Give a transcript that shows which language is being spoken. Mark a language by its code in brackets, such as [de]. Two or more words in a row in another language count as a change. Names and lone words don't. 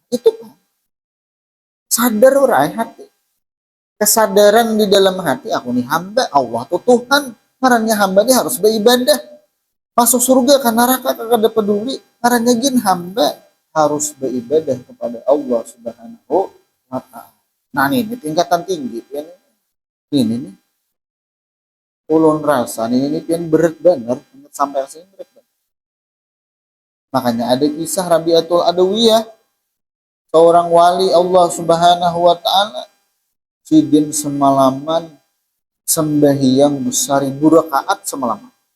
[bjn] Itu kan sadar urai hati, kesadaran di dalam hati aku nih hamba, Allah tuh Tuhan. Ngarannya hamba ini harus beribadah. Masuk surga kan neraka kada peduli. Karena gin hamba harus beribadah kepada Allah [ar] سبحانه وتعالى. [bjn] Nah ini tingkatan tinggi pian ini nih. Ulun rasa ini pian berat benar sampai sini berat banget. Makanya ada kisah Rabi'atul Adawiyah, seorang wali Allah [ar] سبحانه وتعالى, [bjn] sidin semalaman sembahyang 1000 rakaat semalaman.